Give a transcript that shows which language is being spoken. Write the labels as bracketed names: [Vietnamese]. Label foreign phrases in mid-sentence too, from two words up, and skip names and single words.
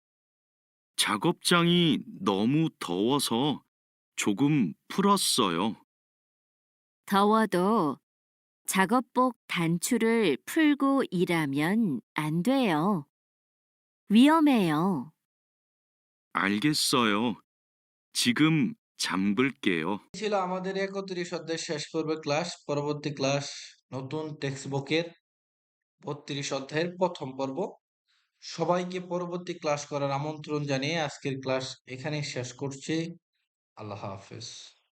[Korean] 작업장이 너무 더워서 조금 풀었어요. 더워도 작업복 단추를 풀고 일하면 안 돼요. 위험해요. 알겠어요. 지금 잠글게요. [Bangla] ছিল আমাদের 31 অধ্যায়ের শেষ পর্বের ক্লাস। পরবর্তী ক্লাস নতুন টেক্সট বুকের 32 অধ্যায়ের প্রথম পর্ব। সবাইকে পরবর্তী ক্লাস করার আমন্ত্রণ জানিয়ে আজকের ক্লাস এখানেই শেষ করছি। আল্লাহ হাফেজ।